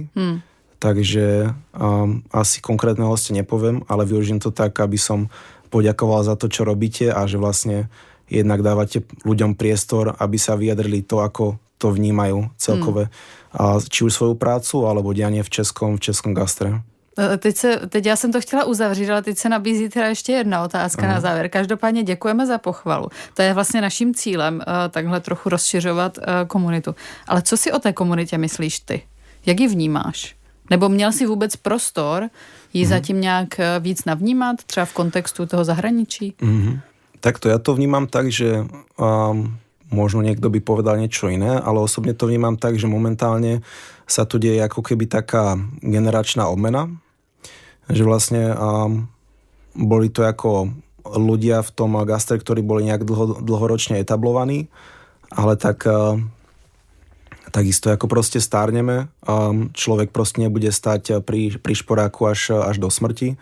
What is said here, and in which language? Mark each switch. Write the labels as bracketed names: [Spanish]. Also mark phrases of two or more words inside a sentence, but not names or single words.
[Slovak] Takže asi konkrétneho hostia nepoviem, ale využijem to tak, aby som poďakoval za to, čo robíte a že vlastne jednak dávate ľuďom priestor, aby sa vyjadrili to, ako to vnímajú celkové. Či už svoju prácu, alebo dianie v českom gastre. [Czech] Teď já jsem to chtěla uzavřít, ale teď se nabízí teda ještě jedna otázka na závěr. Každopádně děkujeme za pochvalu. To je vlastně naším cílem, takhle trochu rozšiřovat komunitu. Ale co si o té komunitě myslíš ty? Jak ji vnímáš? Nebo měl jsi vůbec prostor ji zatím nějak víc navnímat, třeba v kontextu toho zahraničí? [Slovak] Takto, ja to vnímam tak, že možno niekto by povedal niečo iné, ale osobne to vnímam tak, že momentálne sa tu deje ako keby taká generačná obmena, že vlastne boli to ako ľudia v tom gastre, ktorí boli nejak dlhoročne etablovaní, ale takisto ako proste stárneme, človek proste nebude stať pri šporáku až do smrti.